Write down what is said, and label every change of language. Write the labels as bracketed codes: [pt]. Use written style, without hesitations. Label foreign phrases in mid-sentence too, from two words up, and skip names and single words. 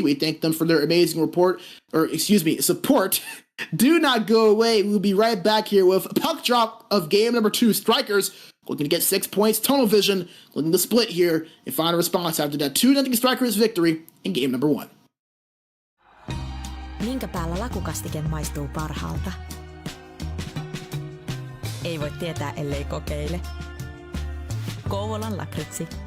[en] We thank them for their amazing support. Do not go away. We'll be right back here with a puck drop of game number 2. Straikers looking to get 6 points. Tunnel vision looking to split here and find a response after that 2-0 Straikers victory in game number 1. [fi] Minkä päällä lakukastike maistuu parhaalta? Ei voi tietää, ellei kokeile. Kouvolan lakritsi.